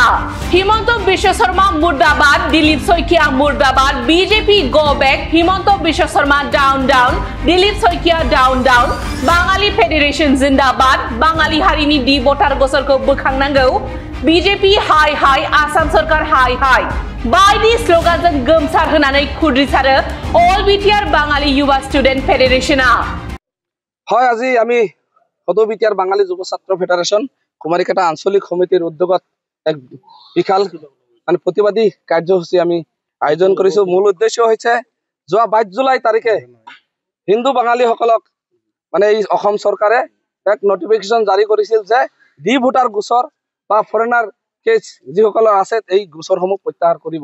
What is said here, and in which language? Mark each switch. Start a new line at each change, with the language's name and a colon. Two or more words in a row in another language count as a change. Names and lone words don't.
Bodo: हिमंत बिश्व शर्मा मुर्दाबाद, दिलीप सैकिया मुर्दाबाद, बीजेपी
English: go back,
Bodo: हिमंत बिश्व शर्मा
English: down down,
Bodo: दिलीप सैकिया
English: down down,
Bodo: बाङालि फेडारेशन जिन्दाबाद, बाङालि हारिनि दि भटार गसरखौ बोखांनांगौ, बीजेपी हाय हाय, आसाम सरकार हाय हाय बायदि स्लोगानजों गोमसार होनानै खुद्रिसारो अल बिटिआर बाङालि युवा स्टुडेन्ट फेडारेशनआ।
Assamese: হয়, আজি আমি সদৌ বিটিআৰ বাঙালি যুৱ ছাত্ৰ ফেডাৰেশন কুমাৰিকাটা আঞ্চলিক সমিতিৰ উদ্যোগত এক বিশাল প্ৰতিবাদী কাৰ্যসূচী আমি আয়োজন কৰিছো। মূল উদ্দেশ্য হৈছে যোৱা 22 জুলাই তাৰিখে হিন্দু বাঙালীসকলক এই অসম চৰকাৰে এক নটিফিকেশ্যন জাৰি কৰিছিল যে ডি ভোটাৰ গোচৰ বা ফৰেনাৰ কেছ যিসকলৰ আছে এই গোচৰসমূহ প্ৰত্যাহাৰ কৰিব।